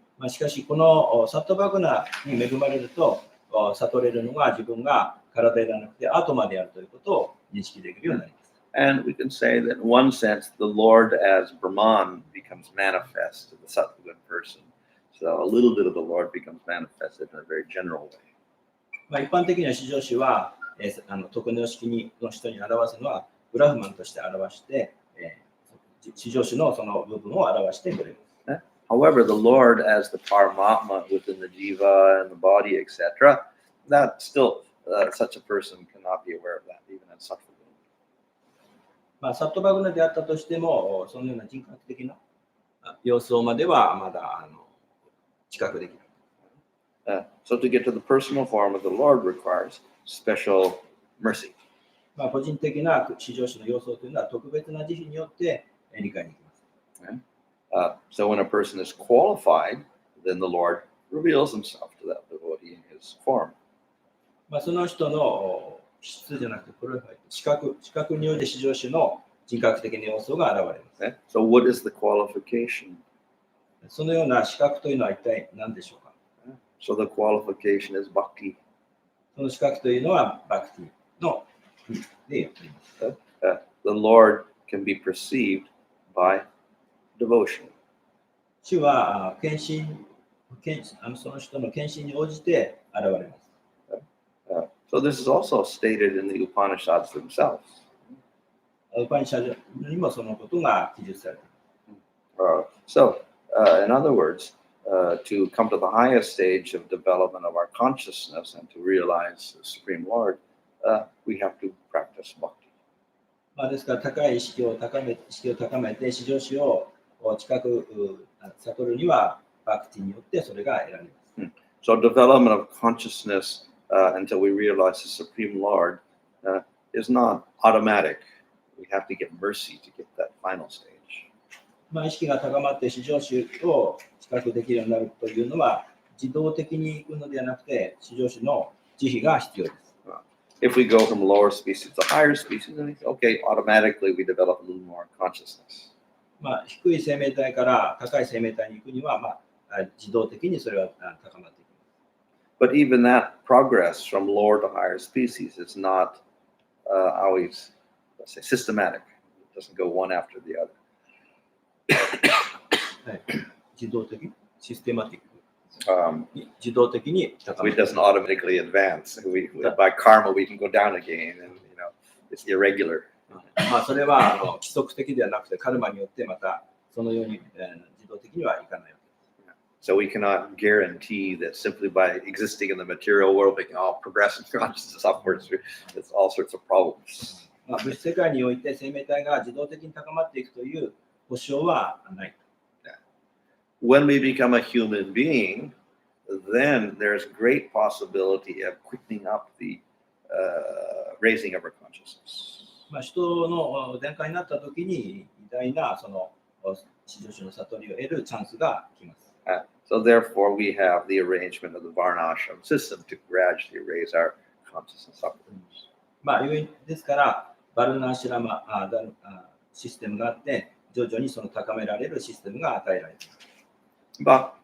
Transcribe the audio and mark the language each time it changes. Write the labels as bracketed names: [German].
[Japanese] しかしこのサットバグナに恵まれると悟れるのが自分が体ではなくてアトマであるということを認識できるようになります。 [English] And we can say that in one sense, the Lord as Brahman becomes manifest to the Sattvagun person. So a little bit of the Lord becomes manifested in a very general way. [Japanese] 一般的には至上主は徳の様式の人に表すのはブラフマンとして表して至上主のその部分を表してくれる。 [English] However, the Lord as the Paramatma within the jiva and the body, etc., that still such a person cannot be aware of that, even in Sattvagun. [Japanese] サットバグナであったとしても、そのような人格的な様相まではまだ知覚できない。 [English] So to get to the personal form of the Lord requires special mercy. [Japanese] 個人的な至上主の様相というのは特別な慈悲によって理解できます。 [English] So when a person is qualified, then the Lord reveals himself to that devotee in his form. [Japanese] その人の質じゃなくて、これは資格によって至上主の人格的な要素が現れます。 [English] So what is the qualification? [Japanese] そのような資格というのは一体何でしょうか？ [English] So the qualification is bhakti. [Japanese] その資格というのはバクティのでやっています。 [English] The Lord can be perceived by devotion. [Japanese] 主はその人の献身に応じて現れます。 [English] So this is also stated in the Upanishads themselves. [Japanese] ウパニシャドにもそのことが記述されています。 [English] So, in other words, to come to the highest stage of development of our consciousness and to realize the Supreme Lord, we have to practice bhakti. [Japanese] ですから高い意識を高めて至上主を近く悟るにはバクティによってそれが得られます。 [English] So development of consciousness until we realize the Supreme Lord is not automatic. We have to get mercy to get that final stage. [Japanese] 意識が高まって至上主を近くできるようになるというのは自動的にいくのではなくて至上主の慈悲が必要です。 [English] If we go from lower species to higher species, then okay, automatically we develop a little more consciousness. [Japanese] 低い生命体から高い生命体に行くには、自動的にそれは高まっていきます。 [English] But even that progress from lower to higher species is not always, let's say, systematic. It doesn't go one after the other. [Japanese] 自動的システマティック、自動的に高ま [English] It [Japanese] る。 [English] doesn't automatically advance. By karma, we can go down again, and it's irregular. [Japanese] それは規則的ではなくてカルマによってまたそのように自動的にはいかない。 [English] So we cannot guarantee that simply by existing in the material world, we can all progress in consciousness upwards. It's all sorts of problems. [Japanese] 物質世界において生命体が自動的に高まっていくという保証はない。 [English] When we become a human being, then there's great possibility of quickening up the raising of our consciousness. [Japanese] 人の段階になったときに偉大なその至上主の悟りを得るチャンスが来ます。 [English] So therefore, we have the arrangement of the Varnashram system to gradually raise our consciousness upwards. [Japanese] ですからバルナーシュラマシステムがあって徐々にその高められるシステムが与えられています。